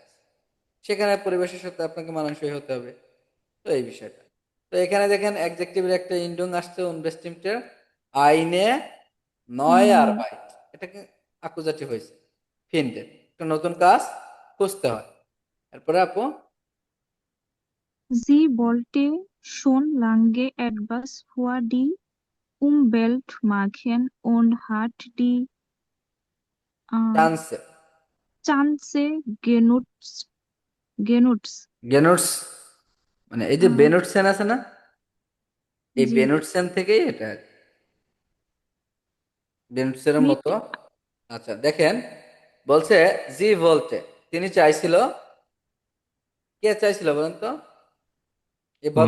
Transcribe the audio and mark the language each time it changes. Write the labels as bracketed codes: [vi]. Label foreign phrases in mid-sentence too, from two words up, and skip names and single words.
[bn] সেখানে পরিবেশের সাথে আপনাকে মানানসই হতে হবে। তো এই বিষয়টা, তো এখানে দেখেন অ্যাডজেক্টিভের একটা ইন্ডুং আসছে উনবেস্টিমটের আইনে নয় আর নয়। বাইট, এটাকে আকুজাটিভ হয়েছে ফিনডেন, একটা নতুন কাজ খুঁজতে হয়। এরপরে আপু [de] Sie wollte schon lange etwas für die Umwelt machen und hat die äh, চান্সে, Chance genutzt. [bn] গেনুটস, মানে এই যে Äh, বেনুটসেন আছে না, এই জি বেনুটসেন থেকেই এটা আর কি, বেনুটসেনের [de] mit [bn] মতো। আচ্ছা দেখেন, বলছে জি বলতে, তিনি চাইছিল, কে চাইছিল বলেন তো, এই ভদ্র,